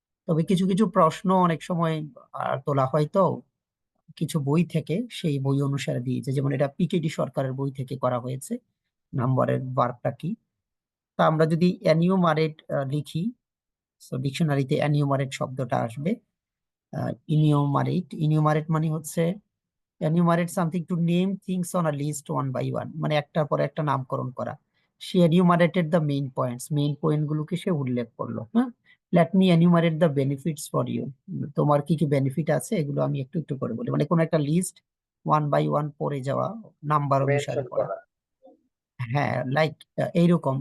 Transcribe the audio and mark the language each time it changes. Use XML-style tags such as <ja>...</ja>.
<bn>তবে কিছু কিছু প্রশ্ন অনেক সময় তোলা হয়, তো কিছু বই থেকে সেই বই অনুসারে দিয়েছে, যেমন এটা পিকেডি সরকারের বই থেকে করা হয়েছে, নাম্বারের ভার্বটা কি। তা আমরা যদি এনিউমারেট লিখি, সো ডিকশনারিতে এনিউমারেট শব্দটা আসবে। ইনিউমারেট মানে হচ্ছে</bn> <en>enumerate something, to name things on a list one by one,</en> <bn>মানে একটার পর একটা নামকরণ করা। সে</bn> <en>enumerated the main points,</en> <bn>main point গুলোকে সে উল্লেখ করলো। হ্যাঁ,</bn> <en>let me enumerate the benefits for you,</en> <bn>তোমার কি কি বেনিফিট আছে এগুলো আমি একটু একটু করে বলি, মানে কোন একটা লিস্ট ওয়ান বাই ওয়ান পড়ে যাওয়া, নাম্বার অনুসারে মেনশন পড়া। করা। হ্যাঁ, লাইক এইরকম।</bn>